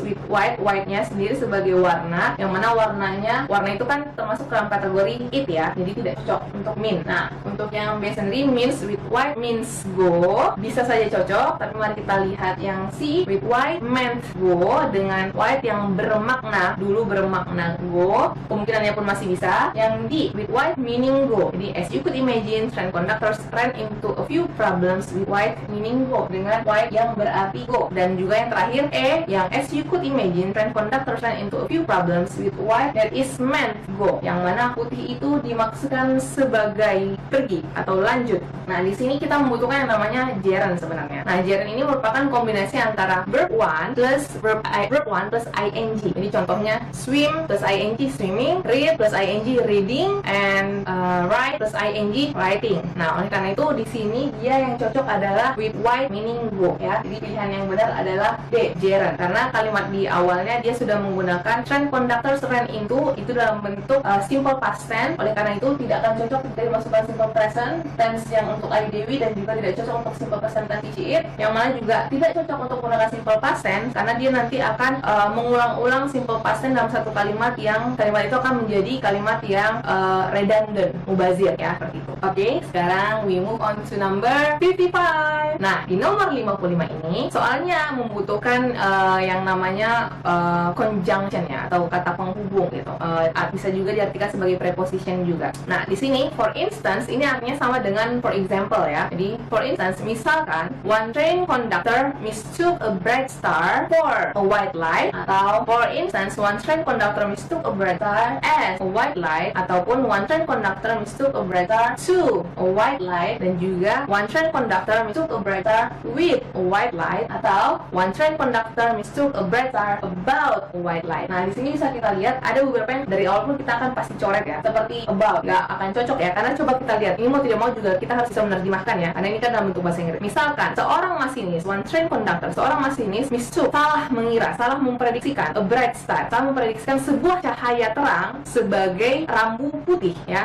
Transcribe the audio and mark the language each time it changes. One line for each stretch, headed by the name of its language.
Indonesian: White-nya sendiri sebagai warna, yang mana warna itu kan termasuk dalam kategori it ya. Jadi tidak cocok untuk mean. Nah, untuk yang B sendiri means with white means go, bisa saja cocok, tapi mari kita lihat yang C
English: with white meant go
Indonesian: dengan white yang bermakna go, kemungkinannya pun masih bisa.
English: Yang D with white meaning go. Jadi as you could imagine, train conductors ran into a few problems with white meaning go
Indonesian: dengan white yang berarti go. Dan juga yang terakhir E yang
English: as you could imagine, train conductors ran into a few problems with white that is meant go,
Indonesian: yang mana putih itu dimaksudkan sebagai pergi atau lanjut. Nah, di sini kita membutuhkan yang namanya gerund sebenarnya. Nah, gerund ini merupakan kombinasi antara verb 1 plus ing. Jadi contohnya swim plus ing swimming, read plus ing reading, and write plus ing writing. Nah, oleh karena itu di sini dia yang cocok adalah
English: with white meaning go
Indonesian: ya. Jadi pilihan yang benar adalah D, gerund, karena kalimat di awalnya dia sudah menggunakan
English: train conductors ran into,
Indonesian: itu dalam bentuk simple past tense. Oleh karena itu tidak akan cocok ketika dimasukkan simple present tense yang untuk Ayu Dewi, dan juga tidak cocok untuk simple present tense it, yang mana juga tidak cocok untuk menggunakan simple past tense karena dia nanti akan mengulang-ulang simple past tense dalam satu kalimat, yang kalimat itu akan menjadi kalimat yang redundant, mubazir ya, seperti itu. Oke, sekarang
English: we move on to number 55.
Indonesian: Nah, di nomor 55 ini soalnya membutuhkan yang namanya conjunction ya, atau kata penghubung gitu. Bisa juga diartikan sebagai preposition juga. Nah, di sini for instance ini artinya sama dengan for example ya.
English: Jadi for instance, misalkan one train conductor mistook a bright star for a white light, atau for instance one train conductor mistook a bright star as a white light, ataupun one train conductor mistook a bright star to a white light, dan juga one train conductor mistook a bright star with a white light, atau one train conductor mistook a bright star about a white light.
Indonesian: Nah, di sini bisa kita lihat ada beberapa yang dari awal pun kita akan pasti coret ya, seperti about nggak akan cocok ya, karena coba kita lihat ini mau tidak mau juga kita harus bisa menerjemahkan ya, karena ini kan dalam bentuk bahasa Inggris. Misalkan seorang masinis,
English: one train conductor,
Indonesian: seorang masinis mistook, salah mengira, salah memprediksikan
English: a bright star,
Indonesian: salah memprediksikan sebuah cahaya terang sebagai rambu putih ya.